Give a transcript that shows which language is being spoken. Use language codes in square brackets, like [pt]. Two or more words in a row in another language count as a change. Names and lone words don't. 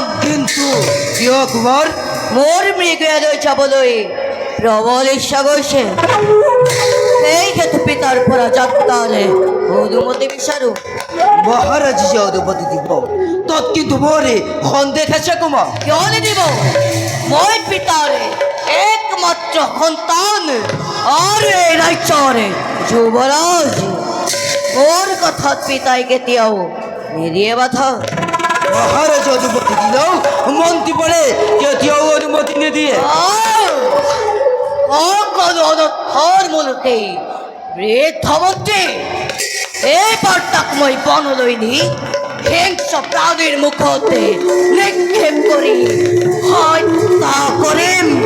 [as] কিন্তু কিয় কুমাৰ? মোৰ মৃগয়ালৈ যাবলৈ প্ৰবল ইচ্ছা গৈছে। সেই হেতু পিতাৰ পৰা যাত্ৰালে অনুমতি বিচাৰোঁ। মহারাজ যে অনুমতি দিব তৎ কিন্তু মোরে সন্দেহ আছে কুমার। কিয় নিদিব? মই পিতাৰে একমাত্ৰ সন্তান আৰু এই ৰাজ্যৰে যুৱৰাজ। মোৰ কথাত পিতাই কেতিয়াও নিদিয়ে বাধা। মহারাজ অনুমতি দিলেও মন্ত্রী বলে কেতিয়াও অনুমতি নিদিয়ে। সকলো অনৰ্থৰ মূলতেই বৃদ্ধ মন্ত্ৰী এইবাৰ তাক মই বনলৈ নি হিংস্ৰ প্ৰাণীৰ মুখতে নিক্ষেপ কৰি হত্যা কৰিম।